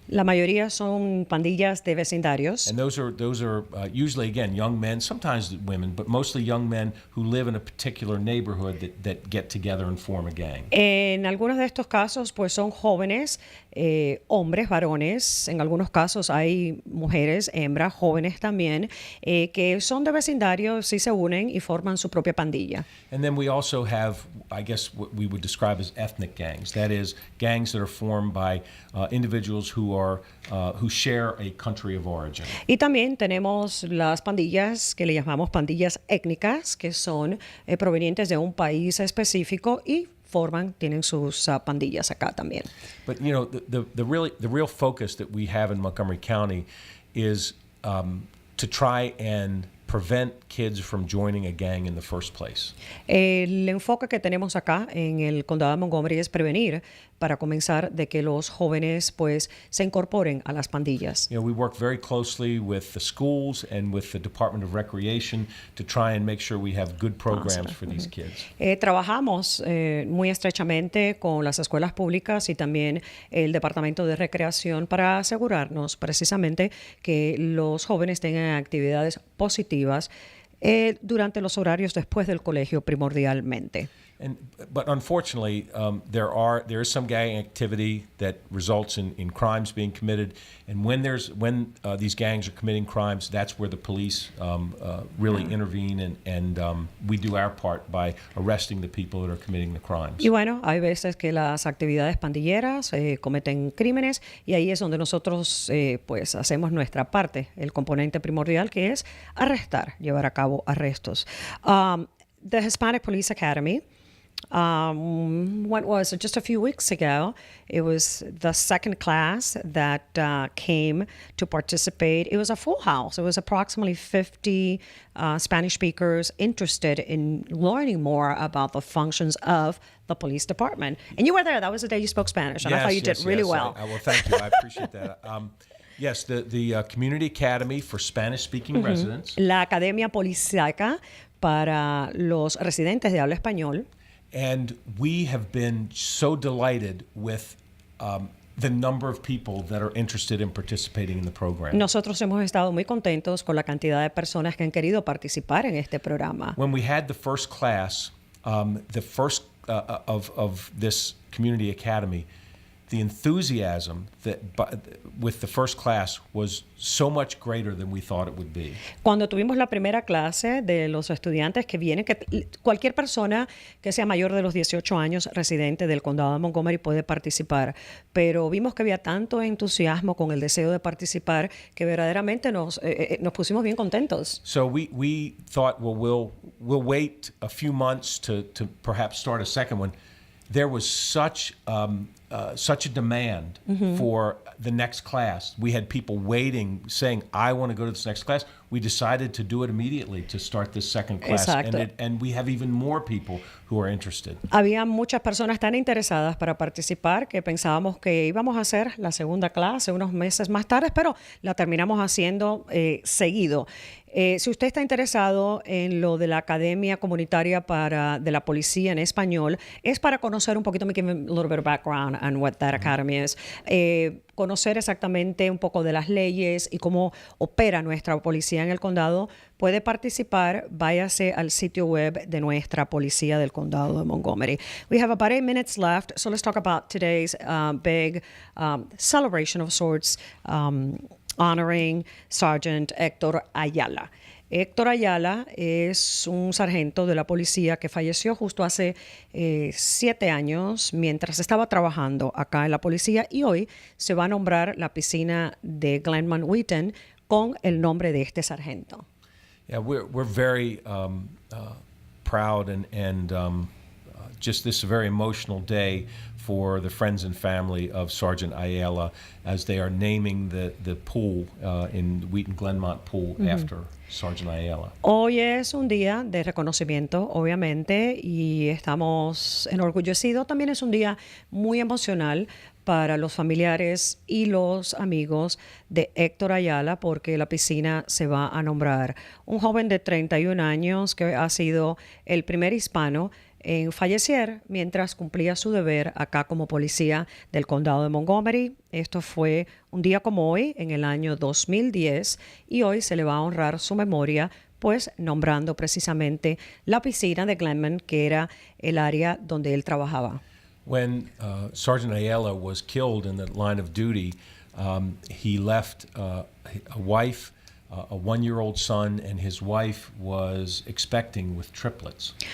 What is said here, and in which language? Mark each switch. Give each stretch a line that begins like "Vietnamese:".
Spanish: La mayoría son pandillas de vecindarios.
English: And those are usually, again, young men, sometimes women, but mostly young men who live in a particular neighborhood that get together and form a gang.
Spanish: En algunos de estos casos, pues son jóvenes, hombres, varones. En algunos casos hay mujeres, hembras, jóvenes también, que son de vecindarios y se unen y forman su propia pandilla.
English: And then we also have, I guess, what we would describe as ethnic gangs. That is, gangs that are formed by individuals who share a country of origin.
Spanish: Y también tenemos las pandillas que le llamamos pandillas étnicas, que son provenientes de un país específico y tienen sus pandillas acá también.
English: But you know, the real focus that we have in Montgomery County is to try and prevent kids from joining a gang in the first place.
Spanish: El enfoque que tenemos acá en el condado de Montgomery es prevenir, para comenzar, de que los jóvenes pues se incorporen a las pandillas.
English: You know, we work very closely with the schools and with the Department of Recreation to try and make sure we have good programs for these kids.
Spanish: Trabajamos muy estrechamente con las escuelas públicas y también el Departamento de Recreación para asegurarnos precisamente que los jóvenes tengan actividades positivas durante los horarios después del colegio primordialmente.
English: But unfortunately, there is some gang activity that results in crimes being committed, and when these gangs are committing crimes, that's where the police really intervene, and we do our part by arresting the people that are committing the crimes.
Spanish: Y bueno, hay veces que las actividades pandilleras cometen crímenes y ahí es donde nosotros pues hacemos nuestra parte, el componente primordial que es arrestar, llevar a cabo arrestos.
English: The Hispanic Police Academy. What was it? Just a few weeks ago, it was the second class that came to participate. It was a full house. It was approximately 50 Spanish speakers interested in learning more about the functions of the police department. And you were there. That was the day you spoke Spanish. And I thought you did really well. Well, thank you. I appreciate that. Yes, the Community Academy for Spanish-speaking residents.
Spanish: La Academia Policíaca para los residentes de habla español.
English: And we have been so delighted with the number of people that are interested in participating in the program.
Spanish: Nosotros hemos estado muy contentos con la cantidad de personas que han querido participar en este programa.
English: When we had the first class, the first of this Community Academy, the enthusiasm with the first class was so much greater than we thought it would be.
Spanish: Cuando tuvimos la primera clase de los estudiantes que vienen, que cualquier persona que sea mayor de los 18 años residente del condado de Montgomery puede participar, pero vimos que había tanto entusiasmo con el deseo de participar que verdaderamente nos pusimos bien contentos.
English: So we thought, well, we'll wait a few months to perhaps start a second one. There was such a demand for the next class. We had people waiting, saying, I want to go to this next class. We decided to do it immediately to start this second class.
Spanish: Exacto.
English: And we have even more people who are interested.
Spanish: Había muchas personas tan interesadas para participar que pensábamos que íbamos a hacer la segunda clase unos meses más tarde, pero la terminamos haciendo seguido. Si usted está interesado en lo de la Academia Comunitaria de la Policía en Español, es para conocer un poquito, me
English: give a little bit of background on what that academy is.
Spanish: Conocer exactamente un poco de las leyes y cómo opera nuestra policía en el condado. Puede participar, váyase al sitio web de nuestra policía del condado de Montgomery.
English: We have about 8 minutes left, so let's talk about today's big celebration of sorts, honoring Sergeant Héctor Ayala.
Spanish: Héctor Ayala es un sargento de la policía que falleció justo hace 7 años mientras estaba trabajando acá en la policía, y hoy se va a nombrar la piscina de Glenmont Wheaton con el nombre de este sargento.
English: Yeah, we're very proud and just this very emotional day for the friends and family of Sergeant Ayala as they are naming the pool in Wheaton Glenmont Pool after Sergeant Ayala.
Spanish: Hoy es un día de reconocimiento, obviamente, y estamos enorgullecidos. También es un día muy emocional para los familiares y los amigos de Héctor Ayala, porque la piscina se va a nombrar. Un joven de 31 años que ha sido el primer hispano en fallecer mientras cumplía su deber acá como policía del condado de Montgomery. Esto fue un día como hoy, en el año 2010, y hoy se le va a honrar su memoria, pues nombrando precisamente la piscina de Glenmont, que era el área donde él trabajaba.
English: When Sergeant Ayala was killed in the line of duty, he left a wife, a 1-year-old son, and his wife was expecting with triplets.